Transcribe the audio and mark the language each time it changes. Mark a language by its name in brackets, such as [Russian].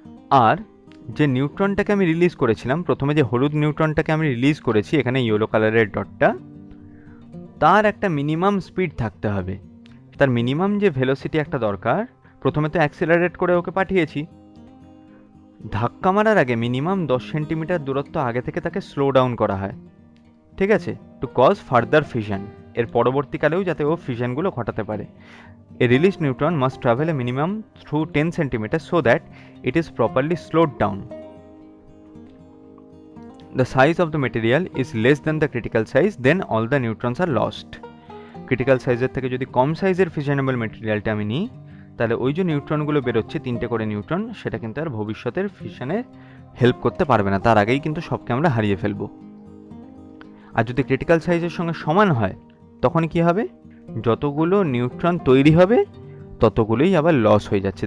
[Bangla] আর যে নিউট্রনটাকে আমি রিলিজ করেছিলাম, প্রথমে যে হলুদ নিউট্রনটাকে আমি রিলিজ করেছি, এখানে ইয়েলো কালারের ডটটা, তার একটা মিনিমাম স্পিড থাকতে হবে, তার মিনিমাম যে ভেলোসিটি একটা দরকার। প্রথমে তো অ্যাক্সিলারেট করে ওকে পাঠিয়েছি, ধাক্কা মারার আগে মিনিমাম 10 সেন্টিমিটার দূরত্ব আগে থেকে তাকে স্লো ডাউন করা হয়। ঠিক আছে, [English] to cause further fission, [Bangla] এর পরবর্তীকালেও যাতে ও ফিশনগুলো ঘটাতে পারে। [English] A released neutron must travel a minimum through 10 centimeters so that it is properly slowed down. The size of the material is less than the critical size, then all the neutrons are lost. [Bangla] Critical size থেকে যদি কম সাইজের ফিশনেবল মেটেরিয়ালটা আমি নিই, তাহলে ওই যে নিউট্রনগুলো বেরোচ্ছে 3টে করে নিউট্রন, সেটা কিন্তু আর ভবিষ্যতের ফিশনে হেল্প করতে পারবে না, তার আগেই কিন্তু সবকে আমরা হারিয়ে ফেলবো। আর যদি ক্রিটিক্যাল সাইজের সঙ্গে সমান হয়, তখন কি হবে? যতগুলো নিউট্রন তৈরি হবে ততগুলোই আবার লস হয়ে যাচ্ছে।